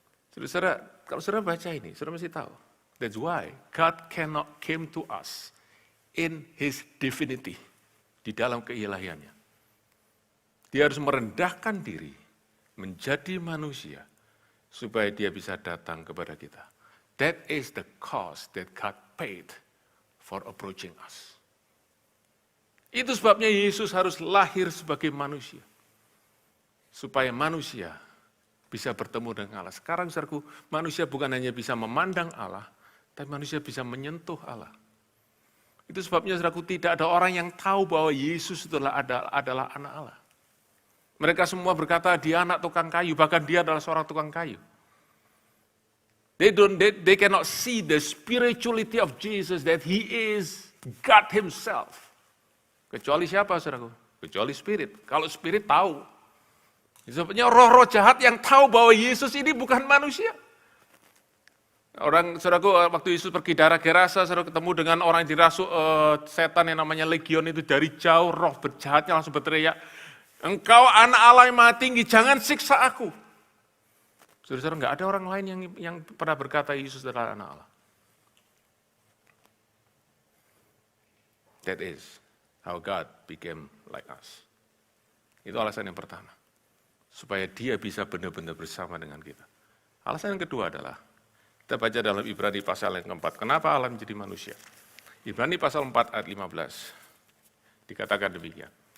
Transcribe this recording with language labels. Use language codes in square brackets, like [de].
[id] Saudara, kalau saudara baca ini, saudara mesti tahu. [en] That's why God cannot came to us in His divinity, [id] di dalam keilahiannya. Dia harus merendahkan diri, menjadi manusia, supaya dia bisa datang kepada kita. [en] That is the cost that God paid for approaching us. [id] Itu sebabnya Yesus harus lahir sebagai manusia. Supaya manusia bisa bertemu dengan Allah. Sekarang saudaraku, manusia bukan hanya bisa memandang Allah, tapi manusia bisa menyentuh Allah. Itu sebabnya saudaraku, tidak ada orang yang tahu bahwa Yesus adalah anak Allah. Mereka semua berkata dia anak tukang kayu, bahkan dia adalah seorang tukang kayu. [en] They cannot see the spirituality of Jesus, that He is God Himself. [id] Kecuali siapa, saudaraku? Kecuali spirit. Kalau spirit tahu. Sebabnya roh-roh jahat yang tahu bahwa Yesus ini bukan manusia. Saudaraku, waktu Yesus pergi daerah Gerasa, saudara ketemu dengan orang yang dirasuk setan yang namanya Legion itu dari jauh, roh jahatnya langsung berteriak, engkau anak Allah yang maha tinggi, jangan siksa aku. Saudara-saudara, enggak ada orang lain yang pernah berkata Yesus adalah anak Allah. [en] That is how God became like us. [id] Itu alasan yang pertama. Supaya dia bisa benar-benar bersama dengan kita. Alasan yang kedua adalah, kita baca dalam Ibrani pasal yang keempat. Kenapa Allah menjadi manusia? Ibrani pasal 4 ayat 15. Dikatakan demikian.